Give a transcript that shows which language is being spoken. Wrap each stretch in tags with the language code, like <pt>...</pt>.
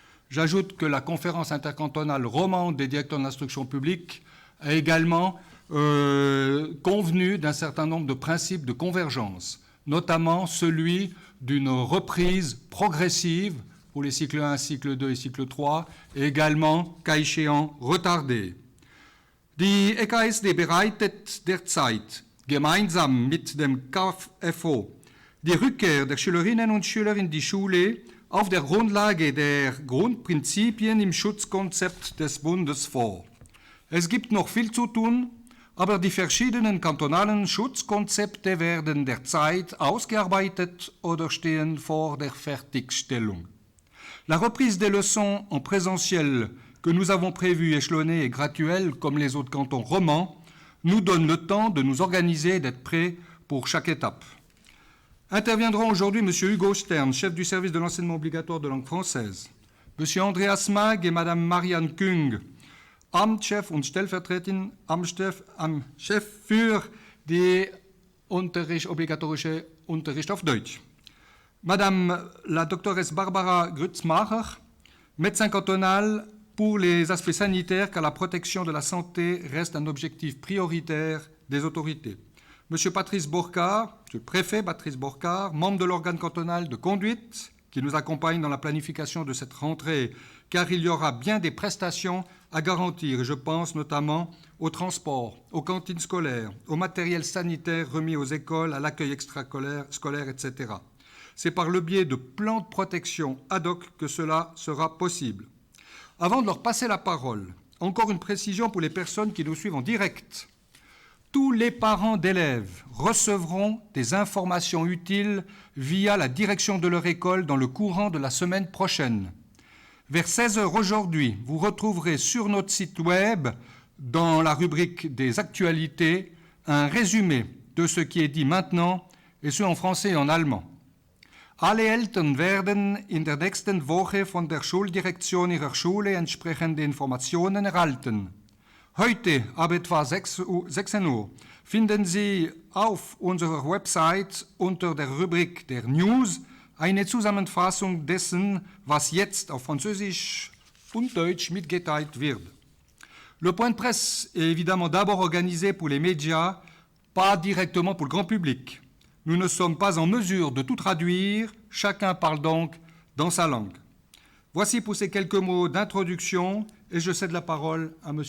<fr>J'ajoute que la conférence intercantonale romande des directeurs de l'instruction publique a également convenu d'un certain nombre de principes de convergence, notamment celui d'une reprise progressive pour les cycles 1, cycle 2 et cycle 3, et également, cas échéant, retardés.</fr> <de>Die EKSD bereitet derzeit gemeinsam mit dem KFO die Rückkehr der Schülerinnen und Schüler in die Schule auf der Grundlage der Grundprinzipien im Schutzkonzept des Bundes vor. Es gibt noch viel zu tun, aber die verschiedenen kantonalen Schutzkonzepte werden derzeit ausgearbeitet oder stehen vor der Fertigstellung.</de> <fr>La reprise des leçons en présentiel que nous avons prévue échelonnée et graduelle comme les autres cantons romans nous donne le temps de nous organiser et d'être prêts pour chaque étape. Interviendront aujourd'hui M. Hugo Stern, chef du service de l'enseignement obligatoire de langue française, M.</fr> <de>Andreas Mag</de> <fr>et Mme</fr> <de>Marianne Kung, Amtschef und Stellvertreterin am Chef für die obligatorische Unterricht auf Deutsch.</de> <fr>Madame la doctoresse Barbara Grützmacher, médecin cantonal pour les aspects sanitaires, car la protection de la santé reste un objectif prioritaire des autorités. Monsieur Patrice Bourcard, monsieur le préfet Patrice Bourcard, membre de l'organe cantonal de conduite, qui nous accompagne dans la planification de cette rentrée, car il y aura bien des prestations à garantir, et je pense notamment au transport, aux cantines scolaires, au matériel sanitaire remis aux écoles, à l'accueil extrascolaire, etc. C'est par le biais de plans de protection ad hoc que cela sera possible. Avant de leur passer la parole, encore une précision pour les personnes qui nous suivent en direct. Tous les parents d'élèves recevront des informations utiles via la direction de leur école dans le courant de la semaine prochaine. Vers 16h aujourd'hui, vous retrouverez sur notre site web, dans la rubrique des actualités, un résumé de ce qui est dit maintenant, et ce en français et en allemand.</fr> <de>Alle Eltern werden in der nächsten Woche von der Schuldirektion ihrer Schule entsprechende Informationen erhalten. Heute ab etwa 16 Uhr finden Sie auf unserer Website unter der Rubrik der News eine Zusammenfassung dessen, was jetzt auf Französisch und Deutsch mitgeteilt wird.</de> <fr>Le point de presse est évidemment d'abord organisé pour les médias, pas directement pour le grand public. Nous ne sommes pas en mesure de tout traduire, chacun parle donc dans sa langue. Voici pour ces quelques mots d'introduction et je cède la parole à M.</fr>